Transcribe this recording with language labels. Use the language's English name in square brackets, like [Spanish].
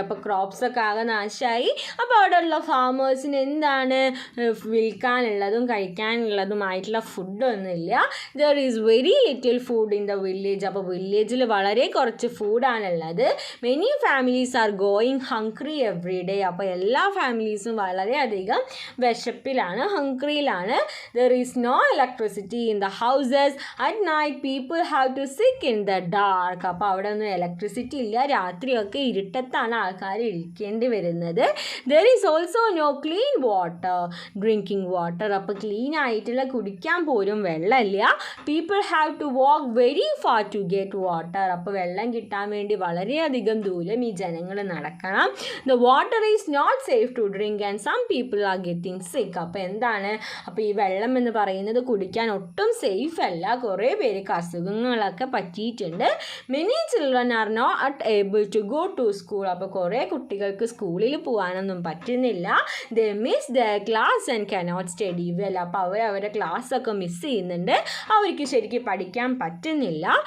[Malayalam] അപ്പോൾ ക്രോപ്സ് ഒക്കെ ആകെ നാശമായി. അപ്പോൾ അവിടെയുള്ള ഫാമേഴ്സിന് എന്താണ് വിൽക്കാനുള്ളതും കഴിക്കാനുള്ളതുമായിട്ടുള്ള ഫുഡൊന്നുമില്ല. [English] There is very little food in the village. [Malayalam] അപ്പോൾ വില്ലേജിൽ വളരെ കുറച്ച് ഫുഡാണുള്ളത്. [English] Many families are going hungry every day. [Malayalam] അപ്പോൾ എല്ലാ ഫാമിലീസും വളരെയധികം വിശപ്പിലാണ്, ഹംഗ്രിയിലാണ്. [English] There is no electricity in the houses at night, people have to sit in the dark. [Malayalam] അപ്പോൾ അവിടെ ഒന്നും ഇലക്ട്രിസിറ്റി ഇല്ല, രാത്രിയൊക്കെ ഇരുട്ടത്താണ് ആൾക്കാർ ഇരിക്കേണ്ടി വരുന്നത്. [English] there is also no clean water, drinking water. [Malayalam] അപ്പോൾ ക്ലീൻ ആയിട്ടുള്ള കുടിക്കാൻ പോലും വെള്ളമില്ല. [English] people have to walk very far to get water. [Malayalam] അപ്പോൾ വെള്ളം കിട്ടാൻ വേണ്ടി വളരെയധികം ദൂരം ഈ ജനങ്ങൾ നടക്കണം. [English] the water is not safe to drink and some people are getting sick. [Malayalam] അപ്പോൾ എന്താണ്, അപ്പോൾ ഈ വെള്ളം എന്ന് പറയുന്നത് കുടിക്കാൻ ഒട്ടും സേഫ് അല്ല, കുറേ പേർക്ക് അസുഖങ്ങളൊക്കെ പറ്റിയിട്ടുണ്ട്. [English] Many children are not able to go to school. [Malayalam] അപ്പോൾ കുറേ കുട്ടികൾക്ക് സ്കൂളിൽ പോകാനൊന്നും പറ്റുന്നില്ല. [English] They miss the class and cannot study well. [Malayalam] അപ്പോൾ അവരുടെ ക്ലാസ്സൊക്കെ മിസ് ചെയ്യുന്നുണ്ട്, അവർക്ക് ശരിക്കും പഠിക്കാൻ പറ്റുന്നില്ല.